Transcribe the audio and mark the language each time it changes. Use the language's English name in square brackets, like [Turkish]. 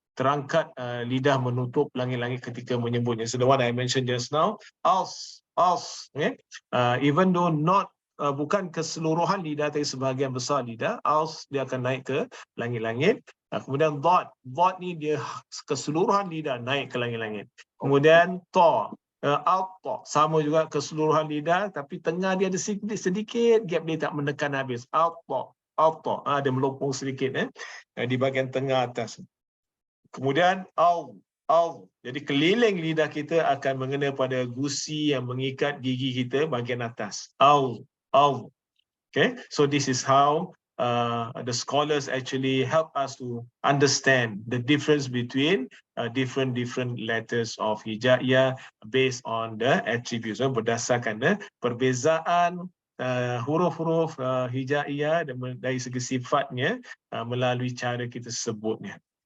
[Malay] Terangkat lidah menutup langit-langit ketika menyebutnya. [English] So the one I mentioned just now, as, okay? Even though not [Malay] bukan keseluruhan lidah tapi sebahagian besar lidah, as dia akan naik ke langit-langit. Kemudian dot ni dia keseluruhan lidah naik ke langit-langit. Kemudian ta, ta sama juga keseluruhan lidah tapi tengah dia ada sedikit gap, dia tak menekan habis. Ta, dia melopong sedikit di bahagian tengah atas. Kemudian au. Jadi keliling lidah kita akan mengena pada gusi yang mengikat gigi kita bahagian atas. Au. [English] Okay, so this is how the scholars actually help us to understand the difference between different letters of hijaiyah based on the attributes. [Malay] Berdasarkan perbezaan huruf-huruf hijaiyah dari segi sifatnya melalui cara kita sebutnya.